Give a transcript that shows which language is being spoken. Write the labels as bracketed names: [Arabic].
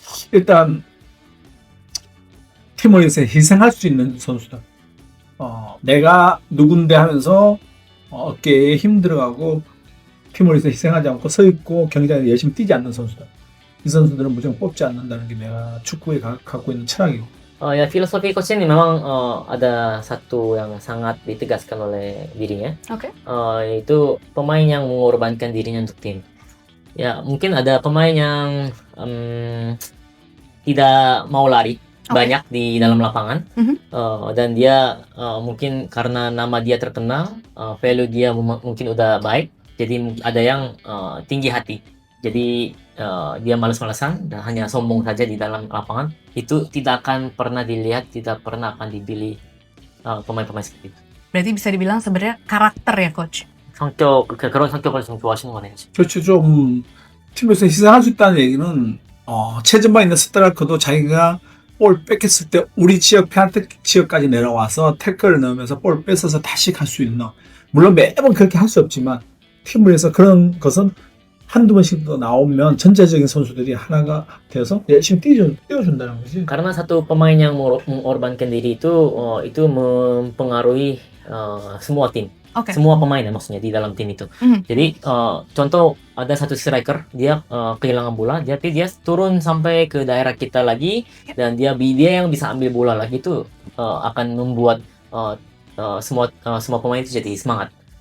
[Korean] 일단 팀을 위해서 희생할 수 있는 선수다. 내가 누군데 하면서 어깨에 힘 들어가고 팀을 위해서 희생하지 않고 서 있고 경기장에 열심히 뛰지 않는 선수다. 이 선수들은 무조건 뽑지 않는다는 게 내가 축구에 갖고 있는 철학이고. [Indonesian] Ya filosofi coach ini memang ada satu yang sangat ditegaskan oleh dirinya. Oke. Yaitu pemain yang mengorbankan dirinya untuk tim. Ya mungkin ada pemain yang tidak mau lari banyak di dalam lapangan dan dia mungkin karena nama dia terkenal, value dia mungkin udah baik, jadi ada yang tinggi hati. Jadi dia malas-malasan dan hanya sombong saja di dalam lapangan, itu tidak akan pernah dilihat, tidak pernah akan dipilih pemain-pemain seperti itu. Berarti bisa dibilang sebenarnya karakter ya, Coach? [Korean] 그런 성격을 좀 좋아하시는 거네요. 그렇죠. 좀 팀에서 희생할 수 있다는 얘기는 최전방에 있는 스트라이커도 자기가 볼 뺏겼을 때 우리 지역 페널티 지역까지 내려와서 태클을 넣으면서 볼 뺏어서 다시 갈 수 있는, 물론 매번 그렇게 할 수 없지만 팀을 위해서 그런 것은 한두 번씩 더 나오면 전체적인 선수들이 하나가 돼서 열심히 뛰어준다는 거지. [Indonesian] Karena satu pemain yang mengorbankan diri itu mempengaruhi semua tim. Oke. Semua pemain ya maksudnya di dalam tim itu. Jadi contoh ada satu striker dia kehilangan bola, jadi dia turun sampai ke daerah kita lagi dan dia yang bisa ambil bola lagi itu akan membuat semua pemain itu jadi semangat.